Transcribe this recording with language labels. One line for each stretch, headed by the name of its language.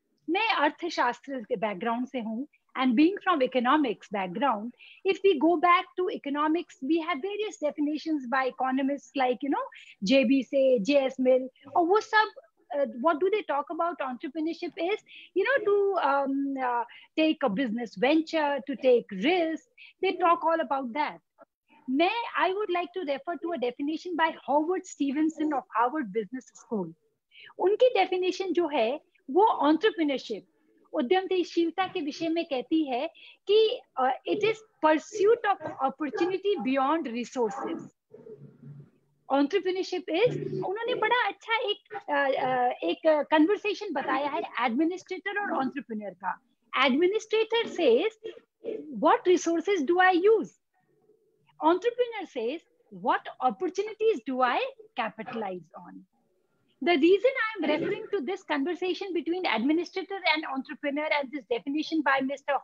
Hindi: मैं अर्थशास्त्र के background से हूँ,
English: and being from economics background, if we go back to economics, we have various definitions by economists like, you know, JB say, JS Mill, or
Hindi: वो सब,
English: what do they talk about entrepreneurship is, you know, to take a business venture, to take risks. They talk all about that. I would like to refer to a definition by Howard Stevenson of Harvard Business School.
Hindi: उनकी definition जो है, वो entrepreneurship, उद्यमशीलता के विषय में कहती है कि
English: it is pursuit of opportunity beyond resources. Entrepreneurship is,
Hindi: उन्होंने बड़ा अच्छा एक conversation बताया है administrator और entrepreneur का.
English: Administrator says, what resources do I use? Entrepreneur says, what opportunities do I capitalize on? The reason I am referring to this conversation between administrator and entrepreneur and this definition by Mr.